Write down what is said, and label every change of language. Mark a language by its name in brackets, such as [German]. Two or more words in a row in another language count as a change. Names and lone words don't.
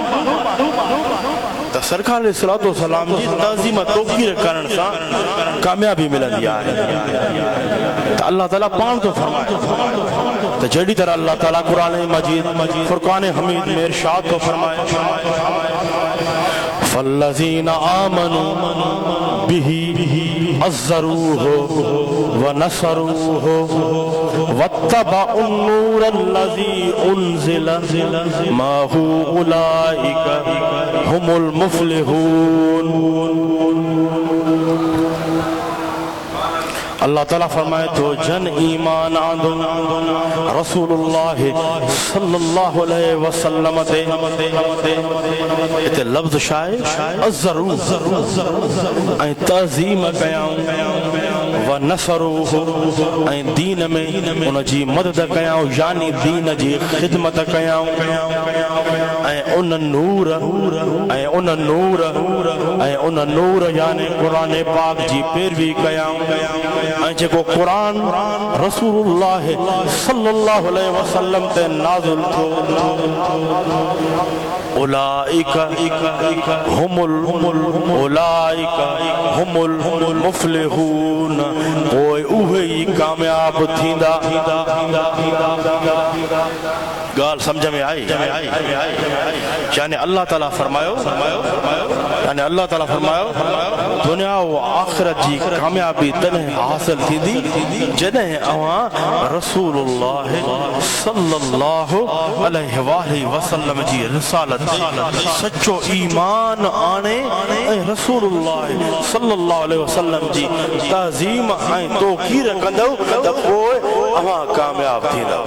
[Sindhi] त सरकार [Arabic] عليه الصلاة والسلام [Sindhi] जी तज़ीम तौक़ीर करण सां कामयाबी मिलंदी आहे। त अल्लाह ताला पाण थो फरमाए त जहिड़ी तरह अल्लाह ताला क़ुरान मजीद फुरक़ान हमीद में इरशाद थो फरमाए [Arabic] فالذين آمنوا به وعزروه ونصروه واتبعوا النور الذي أنزل معه أولئك هم المفلحون. [Sindhi] अल्लाह ताला फरमाए तो जन ईमान आंदो रसूलुल्लाह [Arabic] صلى الله عليه وسلم [Sindhi] ते इते लफ्ज़ शाए अज़रूर ऐं तज़ीम कयाऊं [Arabic] ونصروه [Sindhi] ऐं दीन में उन जी मदद कयाऊं यानी दीन जी खिदमत कयाऊं ऐं उन नूर यानी क़ुरान पाक जी पैरवी कयाऊं ऐं जेको क़ुरान रसूलुल्लाह [Arabic] صلى الله عليه وسلم [Sindhi] ते नाज़िल थियो [Arabic] أولئك هم المفلحون [Sindhi] पोइ उहे ई कामयाब थींदा। गाल समझ में आई यानी अल्लाह ताला फरमायो यानी अल्लाह ताला फरमायो दुनिया व आखिरत जी कामयाबी तने हासिल थींदी जॾहिं अवां रसूलुल्लाह [Arabic] صلى الله عليه وسلم [Sindhi] जी रिसालत सच्चो ईमान आने ऐं रसूलुल्लाह [Arabic] صلى الله عليه وسلم [Sindhi] जी ताज़ीम ऐं तौक़ीर कंदो त पोइ अवां कामयाब थींदव